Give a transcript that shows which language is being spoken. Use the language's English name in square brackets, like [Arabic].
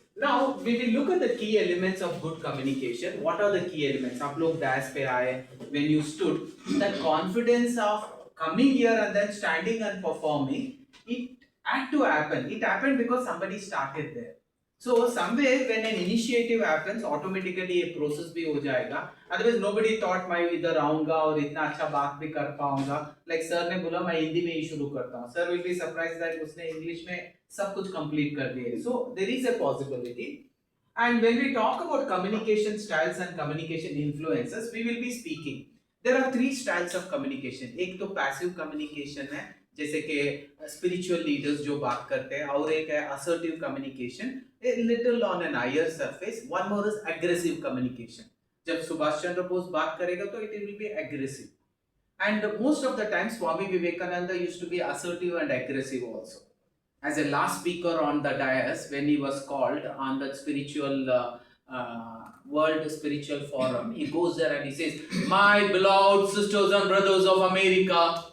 [English] Now we will look at the key elements of good communication. What are the key elements? [Hindi] आप लोग dash पे आए, [English] when you stood, the confidence of coming here and then standing and performing, it had to happen. It happened because somebody started there. So somewhere when an initiative happens, automatically a process [Hindi] भी हो जाएगा. [English] Otherwise nobody thought [Hindi] मैं इधर आऊँगा और इतना अच्छा बात भी कर पाऊँगा. Like sir ने बोला मैं हिंदी में ही शुरू करता हूँ. [English] Sir will be surprised that [Hindi] उसने English में सब कुछ complete कर दिया. [English] So there is a possibility. And when we talk about communication styles and communication influences, we will be speaking. There are three styles of communication. [Hindi] एक तो passive communication है, जैसे कि spiritual leaders जो बात करते हैं, और एक है [English] assertive communication, a little on an higher surface. One more is aggressive communication. [Hindi] जब सुभाष चंद्र बोस बात करेगा तो [English] it will be aggressive. And most of the time Swami Vivekananda used to be assertive and aggressive also. As a last speaker on the dais when he was called on the spiritual World Spiritual Forum, he goes there and he says, "My beloved sisters and brothers of America."